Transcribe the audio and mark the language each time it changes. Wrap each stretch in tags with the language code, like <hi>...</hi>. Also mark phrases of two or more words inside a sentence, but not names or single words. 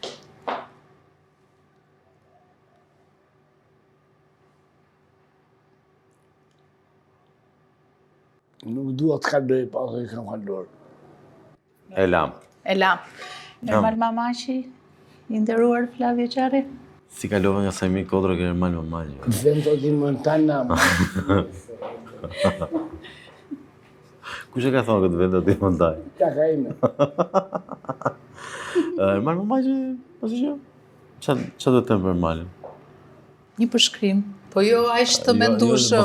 <sq>Nuk dua të kaloj pas i kam kaluar. E lam. Ermal Mamaqi, i nderuar Flavio Qari. Si kalova nga Sajmir Kodra ke Ermal Mamaqi. Vento di Montana. Kush e ka thonë këtë vendo di Montana? Taka ime. Ermal Mamaqi, pasi që? Qa do të them për Ermalin? Një përshkrim. Po jo aq të mendueshëm.</sq>